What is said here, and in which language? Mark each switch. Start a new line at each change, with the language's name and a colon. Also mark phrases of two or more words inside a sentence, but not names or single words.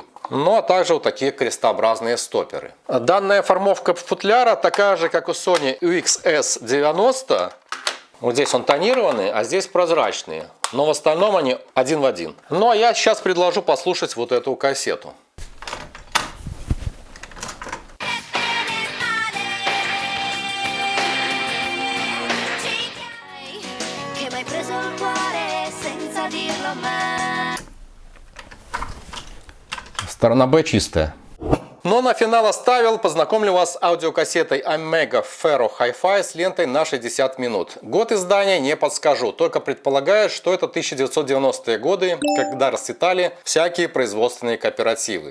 Russian: Ну а также вот такие крестообразные стоперы. Данная формовка футляра такая же, как у Sony UXS90. Вот здесь он тонированный, а здесь прозрачные. Но в остальном они один в один. Ну а я сейчас предложу послушать вот эту кассету.
Italian: Che m'hai preso il cuore senza dirlo mai.
Russian: Сторона Б чистая. Но на финал оставил, познакомлю вас с аудиокассетой Amiga Ferro Hi-Fi с лентой на 60 минут. Год издания не подскажу, только предполагаю, что это 1990-е годы, когда расцветали всякие производственные кооперативы.